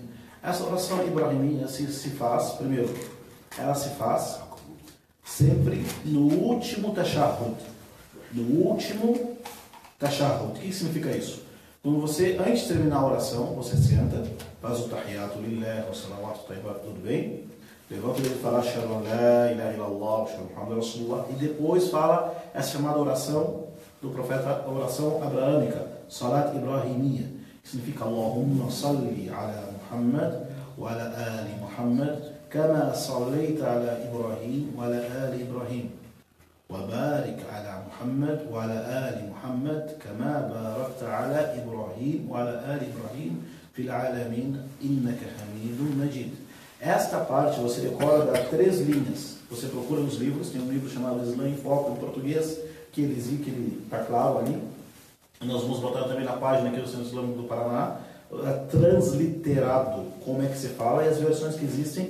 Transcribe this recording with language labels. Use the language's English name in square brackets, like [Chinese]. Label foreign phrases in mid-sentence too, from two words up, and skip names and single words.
[Portuguese] Essa oração Ibrahimiyya se faz, primeiro, ela se faz sempre no último tashahhud. No último tashahhud. O que significa isso? Quando você, antes de terminar a oração, você senta, faz o [Arabic] التحيات لله, [Portuguese] o [Arabic] الصلوات الطيبات, [Portuguese] tudo bem? Levanta ele e fala [Arabic] أشهد أن لا إله إلا الله, أشهد محمد رسول الله, [Portuguese] e depois fala essa chamada oração do profeta, a oração abraâmica, [Arabic] صلاة إبراهيمية, [Portuguese] que significa [Arabic] اللهم صل على محمد وعلى آل محمد كما صليت على إبراهيم وعلى آل إبراهيم وبارك على محمد وعلى آل محمد كما باركت على إبراهيم وعلى آل إبراهيم في العالمين إنك حميد مجيد. [Portuguese] Esta parte você decora das 3 linhas. Você procura nos livros, tem um livro chamado Islã em Foco, em português, que ele está claro ali. Nós vamos botar também na página aqui do Centro Islâmico do Paraná, transliterado, como é que se fala e as versões que existem.